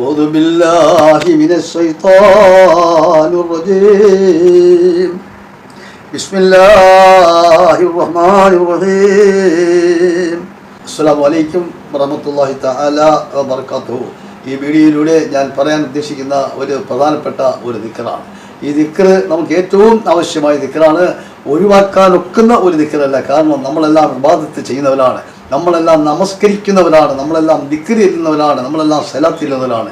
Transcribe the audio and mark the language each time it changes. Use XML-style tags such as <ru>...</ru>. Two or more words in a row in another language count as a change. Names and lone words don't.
<ar>أعوذ بالله من الشيطان الرجيم بسم الله الرحمن الرحيم السلام عليكم ورحمة الله تعالى وبركاته.</ar> <ml>ഈ വീഡിയോയിലൂടെ ഞാൻ പറയാൻ ഉദ്ദേശിക്കുന്ന ഒരു പ്രധാനപ്പെട്ട ഒരു ദിക്റാണ്. ഈ ദിക്ർ നമുക്ക് ഏറ്റവും ആവശ്യമായ ദിക്റാണ്. ഒഴിവാക്കാൻ ഒക്കുന്ന ഒരു ദിക്റല്ല. കാരണം നമ്മളെല്ലാം ഇബാദത്ത് ചെയ്യുന്നവരാണ്, നമ്മളെല്ലാം നമസ്കരിക്കുന്നവരാണ്, നമ്മളെല്ലാം ദിക്ർ ചെയ്യുന്നവരാണ്, നമ്മളെല്ലാം സ്വലാത്ത് ചെയ്യുന്നവരാണ്.</ml>